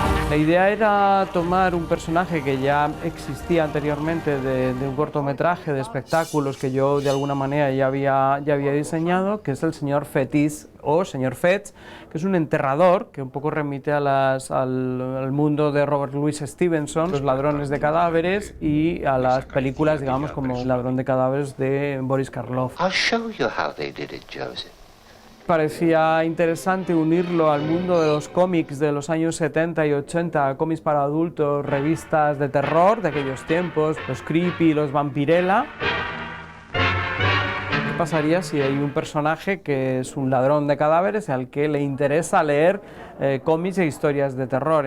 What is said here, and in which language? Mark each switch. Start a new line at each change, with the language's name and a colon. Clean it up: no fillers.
Spanish: La idea era tomar un personaje que ya existía anteriormente de un cortometraje de espectáculos que yo de alguna manera ya había diseñado, que es el señor Fetis o señor Fetz, que es un enterrador que un poco remite al mundo de Robert Louis Stevenson, los ladrones de cadáveres, y a las películas, digamos, como El ladrón de cadáveres de Boris Karloff.
English: I'll show you how they did it, Joseph.
Spanish: Parecía interesante unirlo al mundo de los cómics de los años 70 y 80, cómics para adultos, revistas de terror de aquellos tiempos, los Creepy, los Vampirella. ¿Qué pasaría si hay un personaje que es un ladrón de cadáveres al que le interesa leer cómics e historias de terror?